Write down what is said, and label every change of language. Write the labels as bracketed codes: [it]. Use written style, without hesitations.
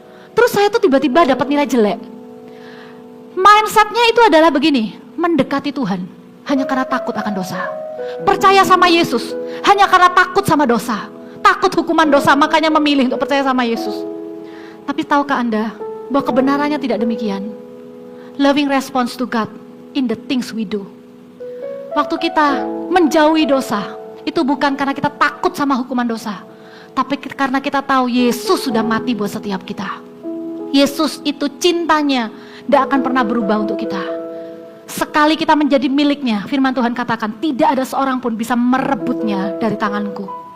[id] Terus saya tuh tiba-tiba dapat nilai jelek. Mindsetnya itu adalah begini, mendekati Tuhan hanya karena takut akan dosa. Percaya sama Yesus hanya karena takut sama dosa, takut hukuman dosa, makanya memilih untuk percaya sama Yesus. Tapi tahukah Anda bahwa kebenarannya tidak demikian? [en] Loving response to God in the things we do. [id] Waktu kita menjauhi dosa, itu bukan karena kita takut sama hukuman dosa, tapi karena kita tahu Yesus sudah mati buat setiap kita. Yesus itu cintanya tidak akan pernah berubah untuk kita. Sekali kita menjadi miliknya, firman Tuhan katakan, tidak ada seorang pun bisa merebutnya dari tanganku.